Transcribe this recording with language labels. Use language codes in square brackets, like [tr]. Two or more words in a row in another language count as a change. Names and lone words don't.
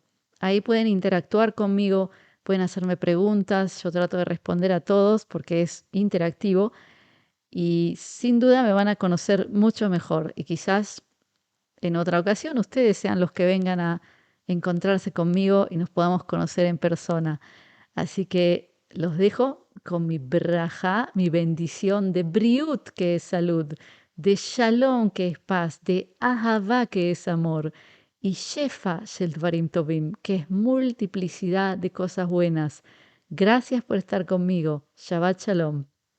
[es] Ahí pueden interactuar conmigo, pueden hacerme preguntas, yo trato de responder a todos porque es interactivo y sin duda me van a conocer mucho mejor y quizás en otra ocasión ustedes sean los que vengan a encontrarse conmigo y nos podamos conocer en persona. Así que los dejo con mi braja, mi bendición de briut, que es salud, de shalom, que es paz, de ahavá, que es amor, y [he] שפע של דברים טובים, [es] que es multiplicidad de cosas buenas. Gracias por estar conmigo. [he] שבת שלום.